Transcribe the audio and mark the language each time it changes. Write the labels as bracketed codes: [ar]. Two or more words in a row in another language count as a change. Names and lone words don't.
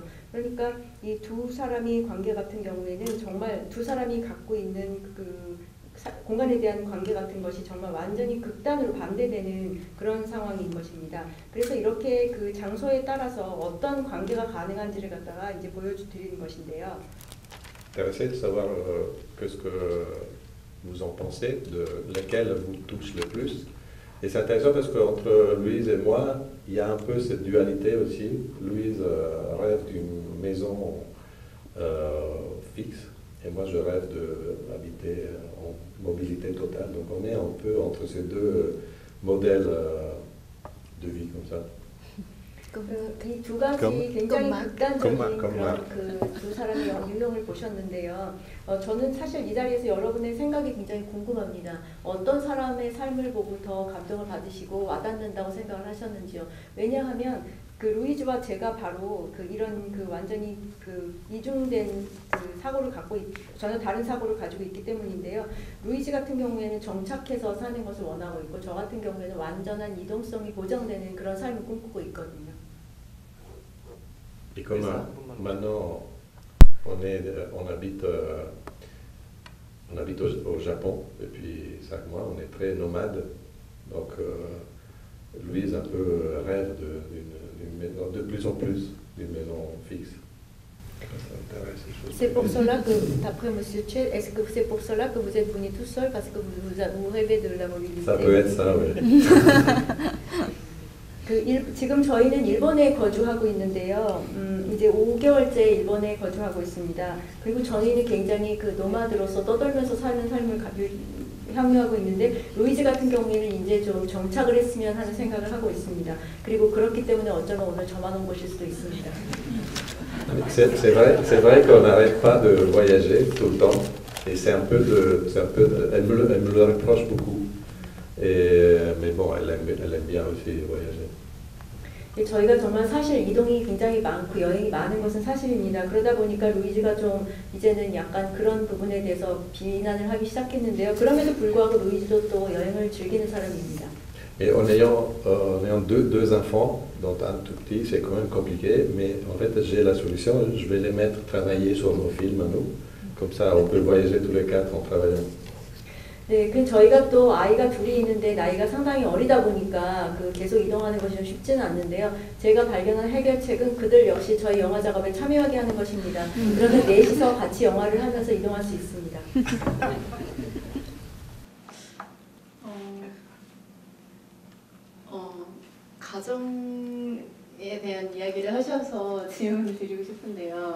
[ko] 그러니까 이 두 사람의 관계 같은 경우에는 정말 두 사람이 갖고 있는 그 공간에 대한 관계 같은 것이 정말 완전히 극단으로 반대되는 그런 상황인 것입니다. 그래서 이렇게 그 장소에 따라서 어떤 관계가 가능한지를 갖다가 이제 보여드리는 것인데요. [fr] Intéressé de savoir qu'est-ce que vous en pensez, de lequel vous touche le plus. Et c'est intéressant parce qu'entre Louise et moi, il y a un peu cette dualité aussi. Louise rêve d'une maison fixe et moi je rêve d'habiter en mobilité totale. Donc on est un peu entre ces deux modèles de vie comme ça. [ko] 이 두 가지 굉장히 극단적인 그런 그 두 사람의 유형을 보셨는데요. 저는 사실 이 자리에서 여러분의 생각이 굉장히 궁금합니다. 어떤 사람의 삶을 보고 더 감동을 받으시고 와닿는다고 생각을 하셨는지요. 왜냐하면 그 루이즈와 제가 바로 이런 완전히 이중된 사고를 전혀 다른 사고를 가지고 있기 때문인데요. 루이즈 같은 경우에는 정착해서 사는 것을 원하고 있고 저 같은 경우에는 완전한 이동성이 보장되는 그런 삶을 꿈꾸고 있거든요. [fr] Et comme maintenant on habite au Japon depuis 5 mois, on est très nomade. Donc Louise un peu rêve d'une maison, de plus en plus d'une maison fixe. C'est pour cela que, d'après Monsieur Che, est-ce que c'est pour cela que vous êtes venu tout seul parce que vous rêvez de la mobilité? Ça peut être ça, oui. [ko] 지금 저희는 일본에 거주하고 있는데요. 이제 5개월째 일본에 거주하고 있습니다. 그리고 저희는 굉장히 노마드로서 떠돌면서 사는 삶을 향유하고 있는데 루이즈 같은 경우에는 이제 좀 정착을 했으면 하는 생각을 하고 있습니다. 그리고 그렇기 때문에 어쩌면 오늘 저만 온 것일 수도 있습니다. [fr] C'est vrai qu'on n'arrête pas de voyager tout le temps et elle me le reproche beaucoup. Mais bon, elle aime bien aussi voyager. [ko] 저희가 정말 사실 이동이 굉장히 많고 여행이 많은 것은 사실입니다. 그러다 보니까 루이즈가 좀 이제는 약간 그런 부분에 대해서 비난을 하기 시작했는데요. 그럼에도 불구하고 루이즈도 또 여행을 즐기는 사람입니다. [fr] Et en ayant deux enfants, dont un tout petit, c'est quand même compliqué, mais en fait j'ai la solution, je vais les mettre travailler sur nos films à nous, comme ça on peut voyager tous les quatre en travaillant. [ko] 네, 그 저희가 또 아이가 둘이 있는데 나이가 상당히 어리다 보니까 그 계속 이동하는 것이 좀 쉽지는 않는데요. 제가 발견한 해결책은 그들 역시 저희 영화 작업에 참여하게 하는 것입니다. 그러면 넷이서 같이 영화를 하면서 이동할 수 있습니다. 가정에 대한 이야기를 하셔서 질문을 드리고 싶은데요.